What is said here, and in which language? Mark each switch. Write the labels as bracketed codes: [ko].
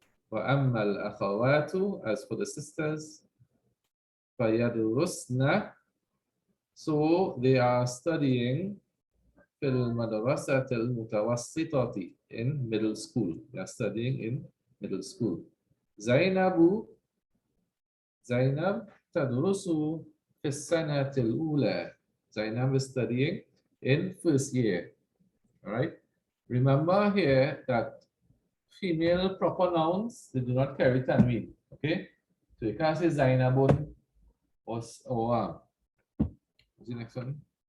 [ar] Wa amma al akhawatu, [en] as for the sisters, [ar] fayadrusna, [en] so they are studying [ar] في المدرسة المتوسطة, [en] in middle school. They are studying in middle school. [ar] Zainab تدرس في السنة الأولى. [en] Zainab is studying in first year. All right. Remember here that female proper nouns, they do not carry tanween. Okay. So you can't say Zainabun or what's the next one?